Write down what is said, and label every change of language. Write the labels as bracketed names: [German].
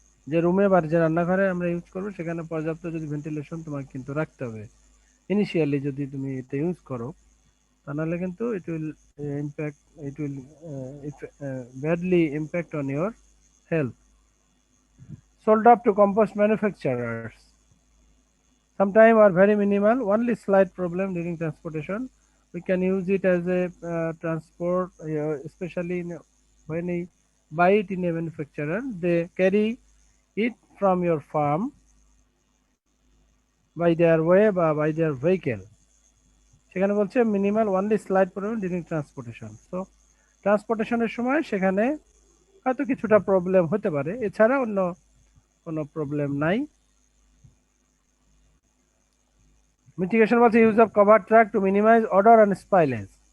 [Bangla] যে রুমে বা যে রান্নাঘরে আমরা ইউজ করবো, সেখানে পর্যাপ্ত যদি ভেন্টিলেশন তোমাকে কিন্তু রাখতে হবে ইনিশিয়ালি, যদি তুমি এটা ইউজ করো। তা নাহলে কিন্তু [English] it will badly impact on your health. Sold up to compost manufacturers, sometime are very minimal, only slight problem during transportation. We can use it as a transport, especially when we buy it in a manufacturer. They carry it from your farm by their way বা by their vehicle। [Bangla] সেখানে বলছে [English] Minimal only slight problem during transportation. [Bangla] তো ট্রান্সপোর্টেশনের সময় সেখানে হয়তো কিছুটা problem হতে পারে, এছাড়া অন্য কোনো প্রবলেম নাই। [English] Mitigation বলছে use of cover truck to minimise odour and spoilage.